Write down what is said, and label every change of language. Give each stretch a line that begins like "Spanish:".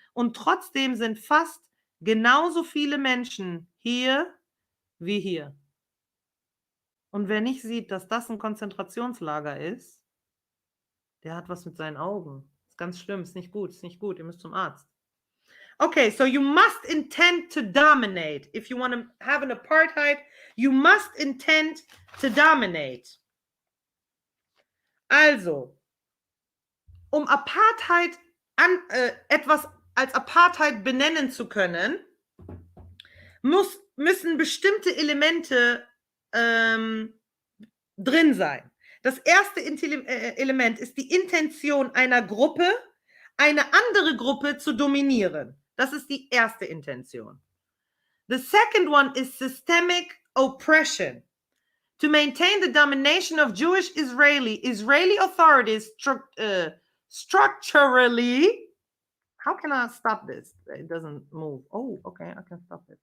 German: Und trotzdem sind fast genauso viele Menschen hier wie hier. Und wer nicht sieht, dass das ein Konzentrationslager ist, der hat was mit seinen Augen. Ist ganz schlimm, ist nicht gut, ihr müsst zum Arzt.
English: Okay, so you must intend to dominate. If you want to have an apartheid, you must intend to dominate.
German: Also, um Apartheid etwas als Apartheid benennen zu können, müssen bestimmte Elemente drin sein. Das erste Element ist die Intention einer Gruppe, eine andere Gruppe zu dominieren. Das ist die erste Intention.
English: The second one is systemic oppression. To maintain the domination of Jewish Israeli authorities structurally. How can I stop this? It doesn't move. Oh, okay, I can stop it.